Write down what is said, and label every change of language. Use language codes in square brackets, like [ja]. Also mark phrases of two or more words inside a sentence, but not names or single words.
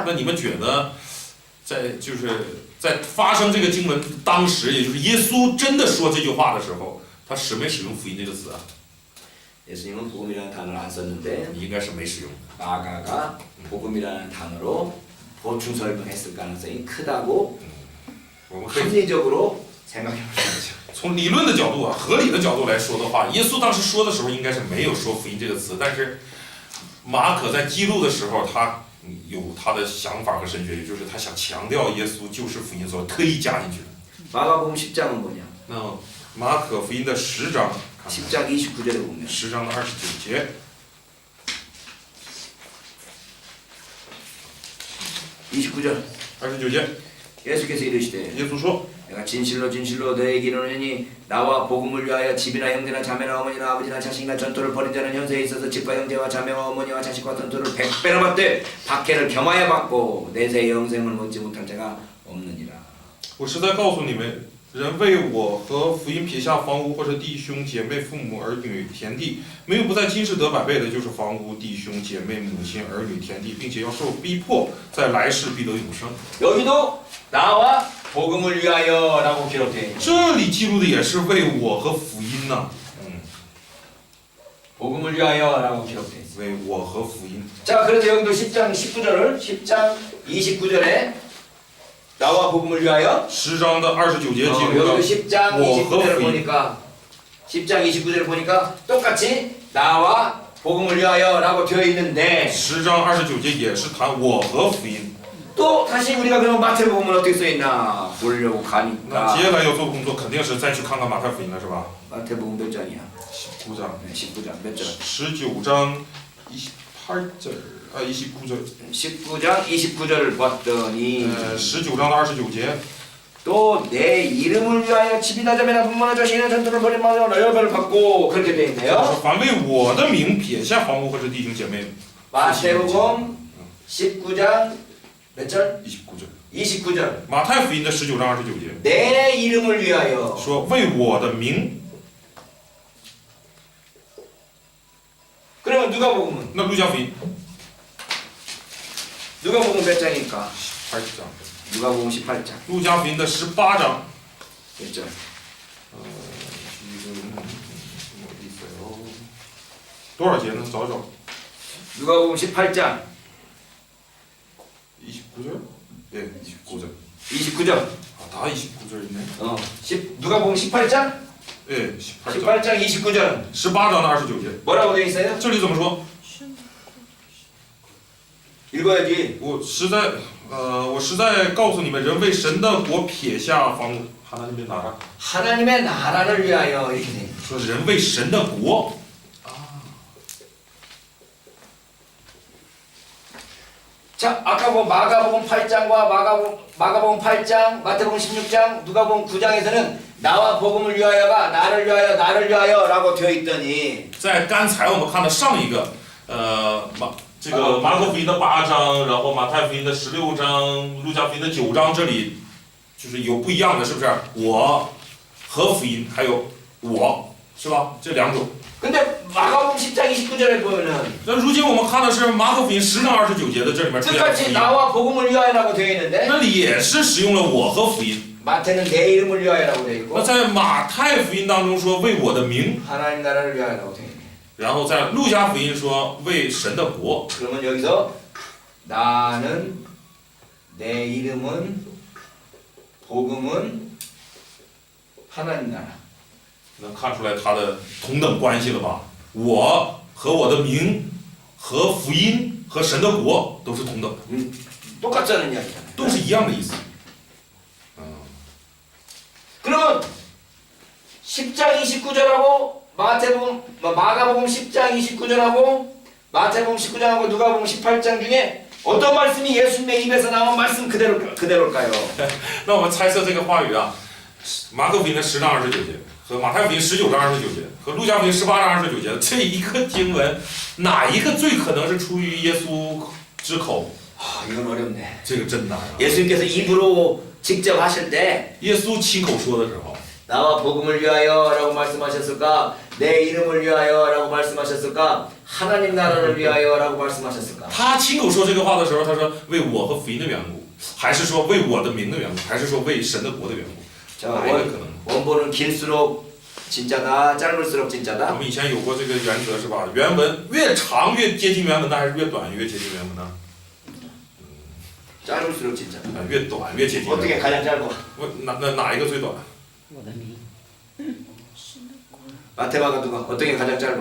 [zh] 那你们觉得，在发生这个经文当时，也就是耶稣真的说这句话的时候，他使没使用福音这个词啊？ [ko] 예수님은 복음이라는 단어를 안 썼는데 [zh] 应该是没使用的。 [ko] 마가가 복음이라는 단어로 보충 설명했을 가능성이 크다고 [zh] 我们可以 [ko] 합리적으로 생각해 보시죠. [zh] 从理论的角度啊，合理的角度来说的话，耶稣当时说的时候应该是没有说福音这个词，但是马可在记录的时候，他有他的想法和神学，也就是他想强调耶稣就是福音，所以特意加进去的。 [ko] 마가복음 10장은 뭐냐? [zh] 那马可福音的10章，看看 [ko] 10장 29절에 보면 [zh] 10 章的29节。 [ko] 29절 [zh] 29节， [ko] 예수께서 이르시되 [zh] 耶稣说 [ko] 내가 진실로 진실로 너에게 이르노니 나와 복음을 위하여 집이나 형제나 자매나 어머니나 아버지나 자식이나 전토를 벌인 자는 현세에 있어서 집과 형제와 자매와 어머니와 자식과 전토를 100배나 받되 박해를 겸하여 받고 내세의 영생을 얻지 못한 자가 없느니라. [zh] 我实在告诉你们，人为我和福音撇下房屋或者弟兄姐妹、父母儿女、田地，没有不在今世得百倍的，就是房屋、弟兄姐妹、母亲、儿女、田地，并且要受逼迫，在来世必得永生。 [ko] 여기도 나와 복음을 위하여라고 기록되어 있는 [zh] 这里记录的也是为我和福音呐、 [ko] 복음을 위하여라고 기록되어 있어요. [zh] 为我和福音。 [ko] 자, 그래서 여기도 10장 19절을 10장 29절에 나와 복음을 위하여 [zh] 10 章的29节记录 [ko] 여기도 [zh] 了 [ko] 10장 29절을 보니까 10장 29절을 보니까 똑같이 나와 복음을 위하여라고 되어 있는데 [zh] 10 章29节也是谈我和福音。 [ko] 또 다시 우리가 그럼 마태복음은 어떻게 써 있나 보려고 [zh] 那 [ko] 가니까 [zh] 接下来要做工作，肯定是再去看看马太福音了，是吧？ [ko] 마태복음 몇 장이야? 19장。 네, 19장 몇 절? 19장 28절 아 29절 19장 29절을 봤더니 [zh] 19장 的29节 [ko] 또 내 이름을 위하여 집이나 자매나 부모나 자식이나 전투를 벌인 마음으로 열배를 받고 그렇게 돼 [zh] 他 [ko] 있네요. [zh] 说凡为我的名撇下房屋或者弟兄姐妹， [ko] 마태복음 19장 몇 절? 29절。 29절. [zh] 马太福音的19章29节 [ko] 내 이름을 위하여. [zh] 说为我的名。 [ko] 그러면 누가복음은? [zh] 那路加福音 [ko] 누가복음 몇 장일까? 18장， 누가복음 18장 [zh] 路加福音的18章。 [ko] 몇 절? 지금 뭐 있어요？ [zh] 多少节呢？找找。 [ko] 누가복음 18장 29절？ 네, 29절. 29절. 아, 다 29절 있네. 누가복음 18장? 네, 18절. 18장 29절. [zh] 18장 的29节。 [ko] 뭐라고 되어 있어요? [zh] 这里怎么说？ [ko] 읽어야지. [zh] 我实在告诉你们，人为神的国撇下房屋， [ko] 하나님의 나라. 하나님의 나라를 위하여 이렇게 돼. [zh] 说人为神的国。 [ko] 자, 아까 뭐 마가복음 8장과 마가복음 8장, 마태복음 16장, 누가복음 9장에서는 나와 복음을 위하여가 나를 위하여라고 되어 있더니 [zh] 在刚才我们看的上一个，这个马可福音的8章，然后马太福音的16章，路加福音的9章，这里就是有不一样的，是不是？我和福音还有我，是吧？这两种。 [ko] 근데 마가복음 10장 29절에 보면은 [zh] 那如今我们看的是马可福音10章29节的，这里面出现了福 [ko] 똑같이 [zh] 音， [ko] 나와 복음을 위하여라고 되어 있는데 [zh] 那里也是使用了我和福音。 [ko] 마태는 내 이름을 위하여라고 되어 [zh] 那 [ko] 있고 [zh] 在马太福音当中说为我的名， [ko] 하나님 나라를 위하여라고 되어 있네. [zh] 然后在路加福音说为神的国。 [ko] 그러면 여기서 나는 내 이름은 복음은 하나님 나라. [zh] 能看出来它的同等关系了吧？我和我的名和福音和神的国都是同等的， [ko] 똑같다는 이야기잖아요. [zh] 都是一样的意思。 [ko] 그러면 10장 29절하고 마가복음 10장 29절하고 마태복음 19장하고 누가복음 18장 중에 어떤 말씀이 예수님의 입에서 나온 말씀 그대로일까요? [zh] 那我们猜测这个话语啊，马可福音的10章29节和马太福音19章29节和路加福音18章29节这一个经文，哪一个最可能是出于耶稣之口？ [ko] 이건 어렵네. [zh] 这个真难啊！ [ko] 예수님께서 입으로 직접 하실 때 [zh] 耶稣亲口说的时候， [ko] 나와 복음을 위하여라고 말씀하셨을까? 내 이름을 위하여라고 말씀하셨을까? 하나님 나라를 위하여라고 말씀하셨을까? [zh] 他亲口说这个话的时候，他说为我和福音的缘故，还是说为我的名的缘故，还是说为神的国的缘故？ [ko] 자, [zh] 哪一个可能？ [ko] 원본은 길수록 진짜다, 짧을수록 진짜다. [zh] 我们以前有过这个原则是吧？原文越长越接近原文呢，还是越短越接近原文呢？ [ko] 짧을수록 진짜다. [zh] 越短越接近原文。 [ko] 어떻게 가장 짧아? [zh] 哪一个最短？ [ko] 마태마가 누가 어떻게 가장 짧아?